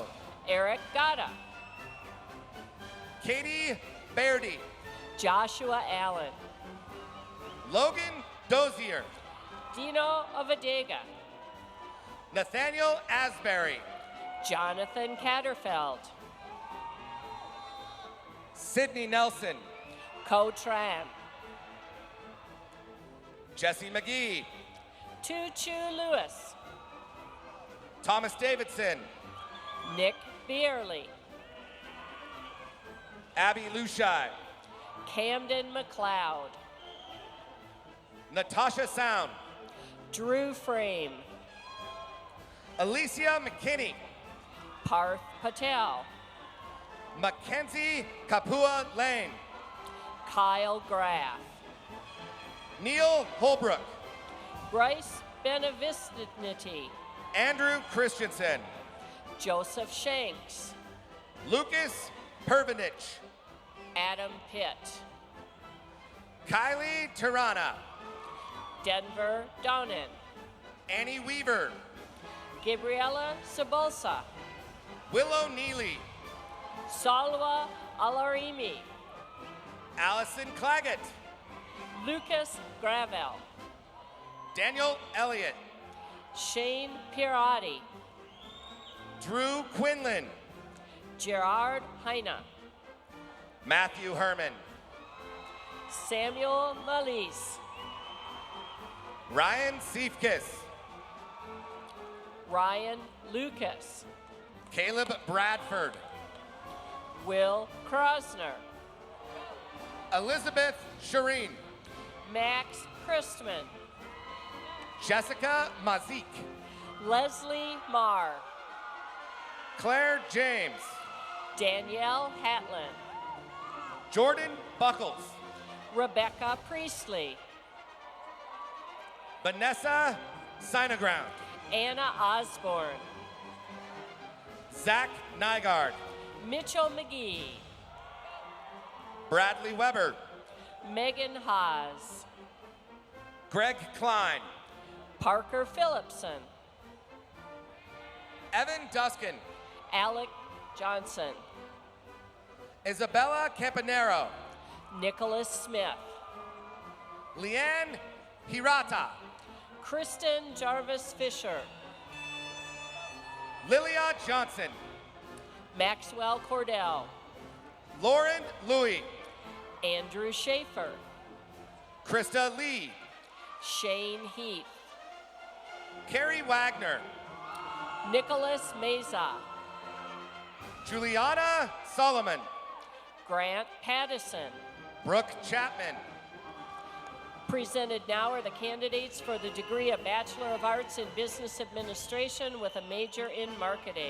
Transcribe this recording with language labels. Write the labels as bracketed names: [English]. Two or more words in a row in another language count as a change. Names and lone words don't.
[English] Eric Gata. Katie Bairdy. Joshua Allen. Logan Dozier. Dino Avadega. Nathaniel Asbury. Jonathan Catterfeld. Sydney Nelson. Ko Tran. Jesse McGee. Tu Chu Lewis. Thomas Davidson. Nick Beerley. Abby Lushai. Camden McLeod. Natasha Sound. Drew Frame. Alicia McKinney. Parth Patel. Mackenzie Kapua Lane. Kyle Graff. Neil Holbrook. Bryce Benevicinity. Andrew Christensen. Joseph Shanks. Lucas Pervanich. Adam Pitt. Kylie Tirana. Denver Donan. Annie Weaver. Gabriela Sabolsa. Willow Neely. Salwa Alarimi. Allison Claggett. Lucas Gravel. Daniel Elliott. Shane Pirati. Drew Quinlan. Gerard Heine. Matthew Herman. Samuel Malise. Ryan Seifkis. Ryan Lucas. Caleb Bradford. Will Krosner. Elizabeth Shireen. Max Christman. Jessica Mazik. Leslie Marr. Claire James. Danielle Hatlin. Jordan Buckles. Rebecca Priestley. Vanessa Sineground. Anna Osborne. Zach Nygaard. Mitchell McGee. Bradley Weber. Megan Haas. Greg Klein. Parker Phillipson. Evan Duskin. Alec Johnson. Isabella Campanero. Nicholas Smith. Leanne Hirata. Kristen Jarvis Fisher. Lilia Johnson. Maxwell Cordell. Lauren Louie. Andrew Schaefer. Krista Lee. Shane Heath. Carrie Wagner. Nicholas Meza. Juliana Solomon. Grant Pattison. Brooke Chapman. Presented now are the candidates for the degree of Bachelor of Arts in Business Administration with a major in marketing.